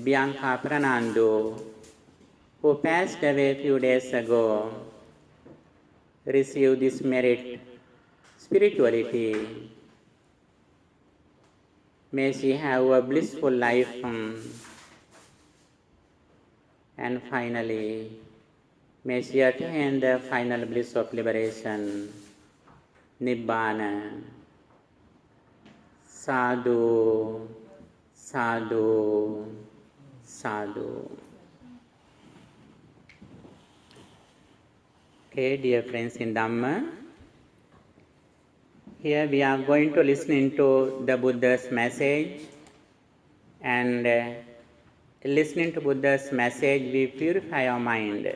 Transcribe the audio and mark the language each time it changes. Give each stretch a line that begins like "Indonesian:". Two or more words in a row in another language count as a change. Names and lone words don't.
English: Bianca Pranando, who passed away a few days ago, receive this merit, spirituality. May she have a blissful life. And finally, may she attain the final bliss of liberation, Nibbana.
Pali: Sadhu, sadhu, sadhu.
English: Okay, dear friends in Dhamma, here we are going to listen to the Buddha's message, and listening to Buddha's message, we purify our mind.